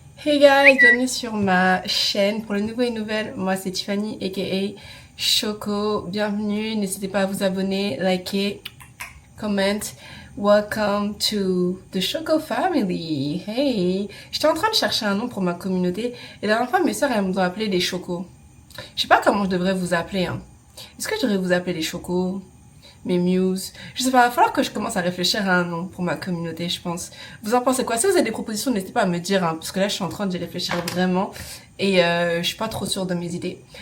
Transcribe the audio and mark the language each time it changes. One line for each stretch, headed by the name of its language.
English: Hey guys,
French: bienvenue sur ma chaîne pour les nouveaux et nouvelles. Moi c'est Tiffany aka Choco. Bienvenue, n'hésitez pas à vous abonner, liker, comment.
English: Welcome to the Choco family.
French: Hey, j'étais en train de chercher un nom pour ma communauté et la dernière fois mes soeurs elles m'ont appelé les Chocos. Je sais pas comment je devrais vous appeler. Est-ce que je devrais vous appeler les Chocos? Mes muses. Je sais pas, il va falloir que je commence à réfléchir à un nom pour ma communauté, je pense. Vous en pensez quoi? Si vous avez des propositions, n'hésitez pas à me dire, parce que là, je suis en train d'y réfléchir vraiment et je suis pas trop sûre de mes idées.